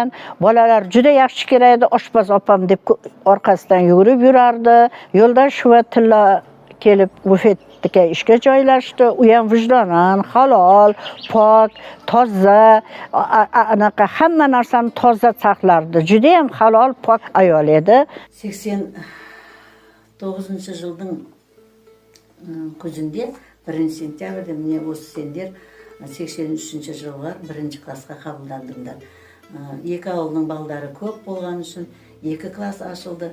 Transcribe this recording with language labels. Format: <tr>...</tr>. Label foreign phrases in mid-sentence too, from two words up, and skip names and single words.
<uz>Bolalar juda yaxshi kerakdi, oshpaz opam deb orqasidan yurib yurardi. Yo'ldan Shuva Tilla kelib bufetga ishga joylashdi. U ham vijdonan, halol, pok, toza, anaqa hamma narsani toza saqlardi. Juda ham halol, pok ayol edi.</uz> <kk>89-жылдың күзінде 1-сентябрьде міне осы сендер 83-жылға 1-классқа қабылдандыңдар. Екі ауылдың балдары көп болған үшін 2 класс ашылды.</kk>